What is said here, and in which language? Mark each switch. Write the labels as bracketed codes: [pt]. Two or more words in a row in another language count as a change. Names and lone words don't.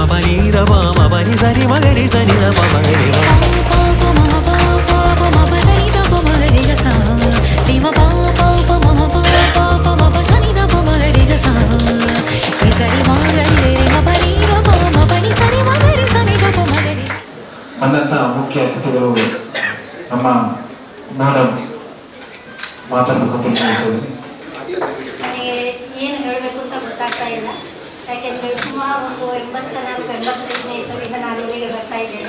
[kn] ಪನಿ ದ ಪ ಮ ಪನಿ ಸರಿ ಮಗರಿ ಸನಿ ದ ಪ ಮಗರಿ ಮ ಪ ಪ ಮ ಮ ಪ ಪ ಪ ಮ ಪ ಸನಿ ದ ಪ ಮಗರಿ ಗ ಸ ರಿ ಮ ಪ ಪ ಪ ಮ ಮ ಪ ಪ ಪ ಮ ಪ ಸನಿ ದ ಪ ಮಗರಿ ಗ ಸ ರಿ ಸರಿ ಮಗರಿ ರಿ ಮ ಪನಿ ದ ಪ ಮ ಪನಿ ಸರಿ ಮಗರಿ ಸನಿ ದ ಪ ಮಗರಿ. ಬಂದಂತ ಮುಖ್ಯ ಅತಿಥಿಗಳು ನಮ್ಮ ಮೇಡಮ್ ಮಾತಾಡಬೇಕು ಅಂತ ಹೇಳ್ತೀವಿ. ನನಗೆ ಏನು ಹೇಳಬೇಕು ಅಂತ ಗೊತ್ತಾಗ್ತಾ ಇಲ್ಲ. ಯಾಕೆಂದರೆ ಸುಮಾರು ಒಂದು 84-85ನೇ ಇಸವಿಯಿಂದ ನಾನು ಇಲ್ಲಿಗೆ ಬರ್ತಾ ಇದ್ದೇನೆ.